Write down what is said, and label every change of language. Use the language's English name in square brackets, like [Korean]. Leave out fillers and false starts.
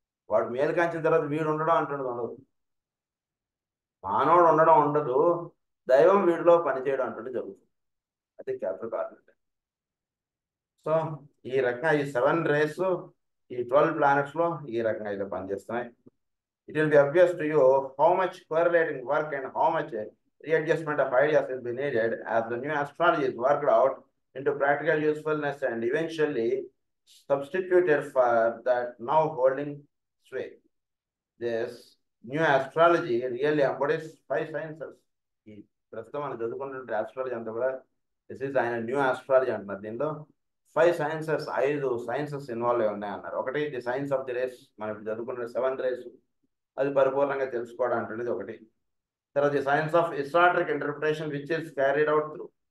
[Telugu] వాడు మేలుకాంచిన తర్వాత వీడు ఉండడం అంటున్నది ఉండదు, మానవుడు ఉండడం ఉండదు, దైవం వీడిలో పనిచేయడం అంటుంది జరుగుతుంది. అది క్యాప్రికార్న్ అంటే. సో ఈ రకంగా ఈ 7 రేస్ ఈ 12 ప్లానెట్స్ లో ఈ రకంగా అయితే పనిచేస్తున్నాయి. [English] It will be obvious to you how much correlating work and how much readjustment of ideas will be needed as the new astrology is worked out into practical usefulness and eventually substituted for that now holding sway. This new astrology really embodies 5 sciences. [Telugu] ఈ ప్రస్తుతం మనం చదువుకున్నటువంటి astrology అంతా కూడా [English] this is [Telugu] ఆయన new astrology అంటున్నారు. దీనిలో 5 sciences, 5 sciences involve అయి ఉన్నాయి అన్నారు. ఒకటి [English] the science of the rays, [Telugu] మనం చదువుకున్న 7 రేస్, అది పరిపూర్ణంగా తెలుసుకోవడం అంటున్నది ఒకటి. [English] తర్వాత the science of historic interpretation which is carried out through.